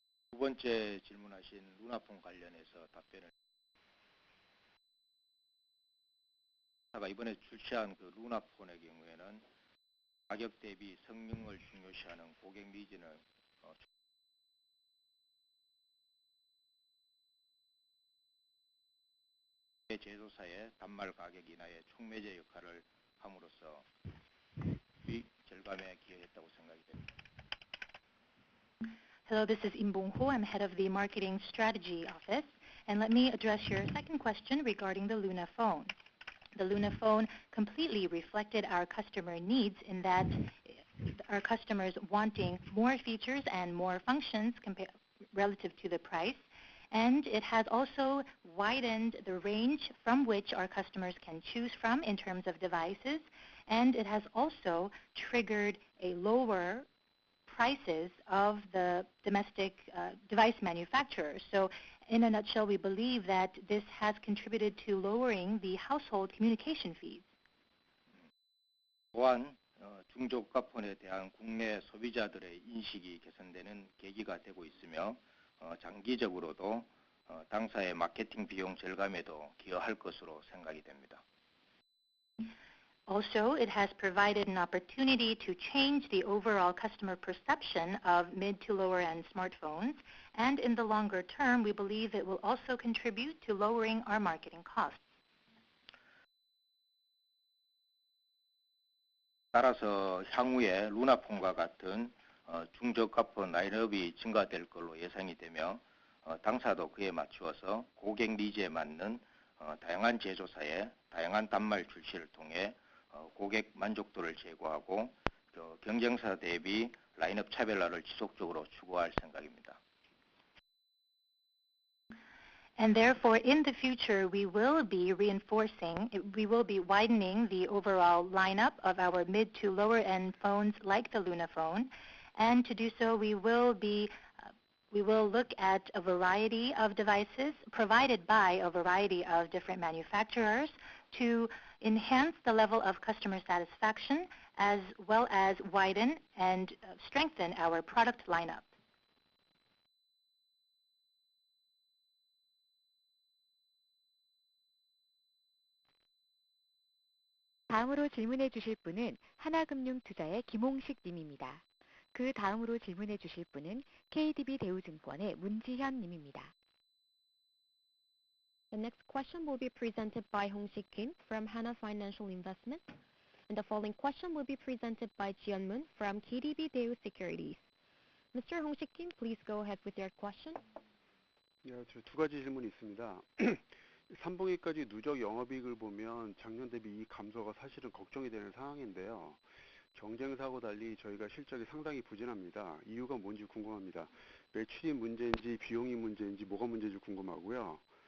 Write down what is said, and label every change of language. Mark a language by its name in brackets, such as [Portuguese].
[Korean] 두 번째 질문하신 루나폰 관련해서 답변을 이번에 출시한 그 루나폰의 경우에는 가격 대비 성능을 중요시하는 고객 니즈는 제조사의 단말 가격 인하의 촉매제 역할을 함으로써 수익 절감에 기여했다고 생각이 됩니다. [English] Hello, this is Im Bong-ho. I'm head of the Marketing Strategy Office. And let me address your second question regarding the Luna phone. The Luna phone completely reflected our customer needs in that our customers wanting more features and more functions relative to the price. And it has also widened the range from which our customers can choose from in terms of devices. And it has also triggered a lower prices of the domestic device manufacturers. So in a nutshell, we believe that this has contributed to lowering the household communication fees. [Korean] 또한 중저가폰에 대한 국내 소비자들의 인식이 개선되는 계기가 되고 있으며 장기적으로도 당사의 마케팅 비용 절감에도 기여할 것으로 생각이 됩니다. [English] Also, it has provided an opportunity to change the overall customer perception of mid to lower end smartphones, and in the longer term, we believe it will also contribute to lowering our marketing costs. [Korean] 따라서 향후에 루나폰과 같은 중저가폰 라인업이 증가될 걸로 예상이 되며 당사도 그에 맞추어서 고객 니즈에 맞는 다양한 제조사의 다양한 단말 출시를 통해 고객 만족도를 제고하고 경쟁사 대비 라인업 차별화를 지속적으로 추구할 생각입니다. [English] And therefore, in the future, we will be widening the overall lineup of our mid to lower end phones like the Luna phone. And to do so, we will look at a variety of devices provided by a variety of different manufacturers to enhance the level of customer satisfaction as well as widen and strengthen our product lineup. [Korean] 다음으로 질문해 주실 분은 하나금융투자의 김홍식 님입니다. 그 다음으로 질문해 주실 분은 KDB 대우증권의 문지현 님입니다. [English] The next question will be presented by Hong-Sik Kim from Hana Financial Investment. And the following question will be presented by Jiyeon Moon from KDB Daewoo Securities. Mr. Hong-Sik Kim, please go ahead with your question. [Korean] 네, 저 두 가지 질문이 있습니다. 3분기까지 누적 영업이익을 보면 작년 대비 이익 감소가 사실은 걱정이 되는 상황인데요. 경쟁사하고 달리 저희가 실적이 상당히 부진합니다. 이유가 뭔지 궁금합니다. 매출이 문제인지 비용이 문제인지 뭐가 문제인지 궁금하고요.